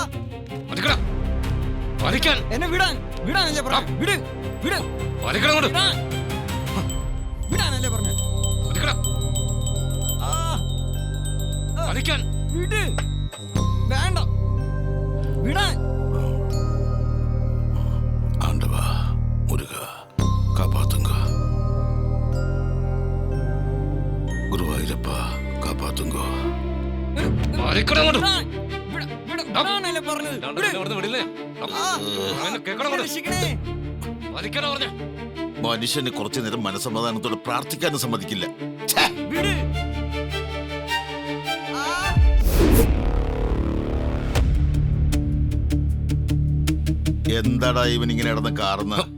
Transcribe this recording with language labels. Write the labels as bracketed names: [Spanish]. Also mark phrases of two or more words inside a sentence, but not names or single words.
[Malayalam] എന്നെ വിടാൻ വിടാനല്ലേ പറഞ്ഞു. വിട് വിട് വിടാനല്ലേ പറഞ്ഞു. വിട്, വേണ്ട, വിടാൻ. [Tamil] ஆண்டவா முருகா காப்பாத்துங்க. குருவாயூரப்பா காப்பாத்துங்க. [Malayalam] വിടാനല്ലേ പറഞ്ഞത്. മനുഷ്യന് കുറച്ചു നേരം മനസ്സമാധാനത്തോടെ പ്രാർത്ഥിക്കാനും സമ്മതിക്കില്ല. വിട്. എന്താടാ ഇവൻ ഇങ്ങനെ ഇടന്ന് കാർന്ന്?